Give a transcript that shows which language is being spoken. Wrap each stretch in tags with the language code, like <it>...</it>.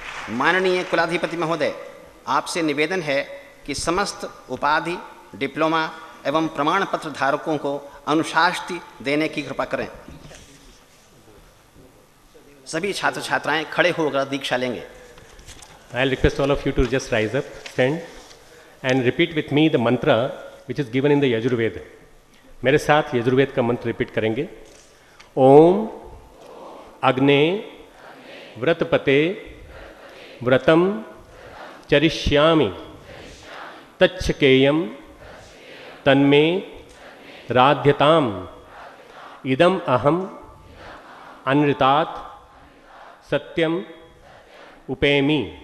<hi>माननीय कुलाधिपति महोदय, आपसे निवेदन है कि समस्त उपाधि, डिप्लोमा एवं प्रमाण पत्र धारकों को अनुशास्ति देने की कृपा करें। सभी छात्र छात्राएं खड़े होकर दीक्षा लेंगे।</hi> <en>I'll request all of you to just rise up, stand and repeat with me the mantra which is given in the Yajurveda.</en> <hi>मेरे साथ यजुर्वेद का मंत्र रिपीट करेंगे।</hi> <sa>ओम अग्ने व्रतपते व्रतम चरिष्यामि तच्छकेयम तन्मे राध्यताम इदम अहम अनृतात् सत्यम उपेमी।</sa>